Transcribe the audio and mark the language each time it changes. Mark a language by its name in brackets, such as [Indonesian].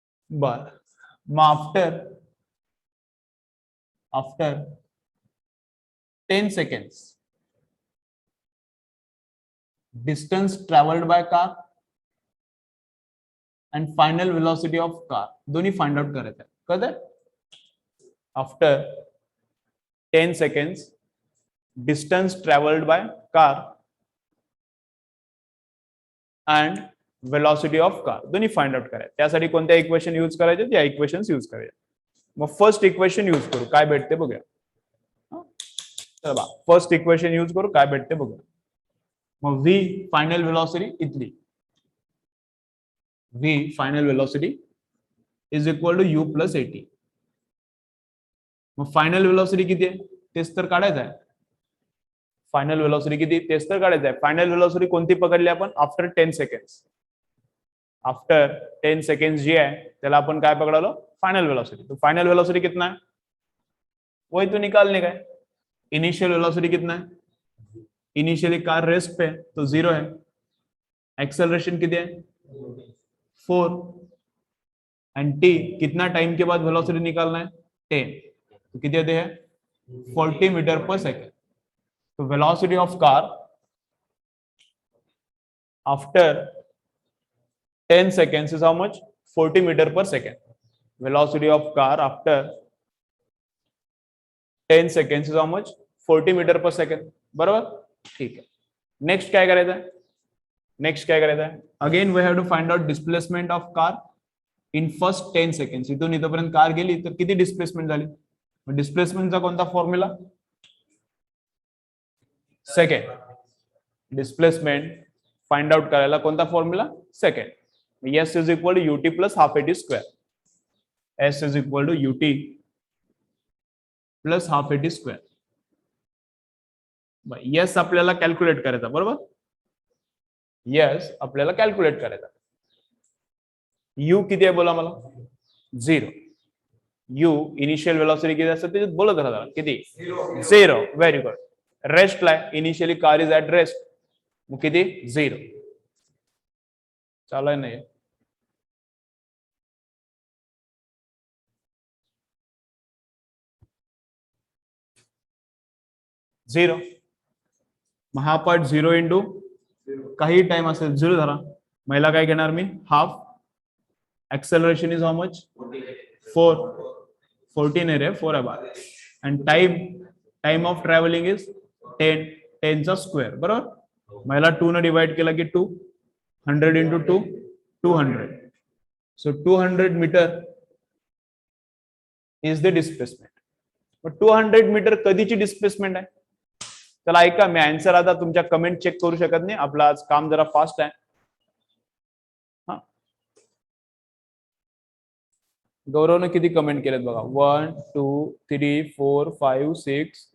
[English] बर, मग after 10 seconds distance traveled by car and final velocity of car दोन्ही find out [Marathi] करायचं आहे. कळतंय. [English] after 10 seconds distance traveled by car and velocity of car [Marathi] दोन्ही find out करायचं. त्यासाठी कोणत्या इक्वेशन यूज करायचे, या इक्वेशन्स यूज करायचे. मग फर्स्ट इक्वेशन यूज करू, काय भेटते बघूया. चला फर्स्ट इक्वेशन यूज करू, काय भेटते बघूया. मग v फायनल वेलोसिटी इथली, v final velocity is equal to u plus at. मग फायनल वेलोसिटी किती आहे तेच तर काढायचं आहे. फायनल वेलोसिटी किती तेच तर काढायचं आहे. फायनल वेलोसिटी कोणती पकडली आपण, आफ्टर 10 seconds. आफ्टर 10 seconds जी आहे त्याला आपण काय पकडालो, फाइनल वेलोसिटी. [Hindi] तो फाइनल वेलोसिटी कितना है वही तो निकालने का है. इनिशियल वेलोसिटी कितना है, इनिशियली कार रेस्ट पे तो 0 है. एक्सेलरेशन कितने है 4 एंड t कितना टाइम के बाद वेलोसिटी निकालना है 10, तो कितने आते हैं 40 मीटर पर सेकेंड. [English] तो velocity of car after 10 seconds is how much, 40 meter per second. Velocity of car after 10 seconds is how much, 40 meter per second. [Marathi] बरोबर. [Hindi] ठीक है. [Marathi] नेक्स्ट काय करायचं आहे, [English] Next काय करायचं आहे, again we have to find out displacement of car in first 10 seconds. [Marathi] इथून इथपर्यंत कार गेली तर किती डिस्प्लेसमेंट झाली. डिस्प्लेसमेंटचा कोणता formula, second. Displacement find out करायला कोणता formula, second. [English] S is equal to ut plus half at square. S is equal to ut plus half at square. [Marathi] yes आपल्याला कॅल्क्युलेट करायचा, बरोबर. yes आपल्याला कॅल्क्युलेट करायचा. u किती आहे बोला मला, 0. u इनिशियल वेलोसिटी किती असते ते बोलत राहा, किती 0. [English] Very good. Rest ला initially car is at rest, [Marathi] मग किती 0. चालू आहे नाही 0. मग हा पार्ट 0 इंटू काही टाइम असेल 0 धरा. महिला काय घेणार मी, half. [English] acceleration is how much 4, [Marathi] 14 आहे रे, 4 आहे बार. [English] And time of travelling is 10, 10 चा square, बरोबर. [Marathi] महिला 2 ने डिवाइड केला की 2, 100 into 2, 200. [English] So 200 metre is the displacement. [Marathi] पण 200 मीटर कधीची डिस्प्लेसमेंट आहे. चला ऐका, मी आन्सर आता तुमच्या कमेंट चेक करू शकत नाही, आपलं आज काम जरा फास्ट आहे. हा, गौरवने किती कमेंट केलेत बघा, 1 2 3 4 5 6.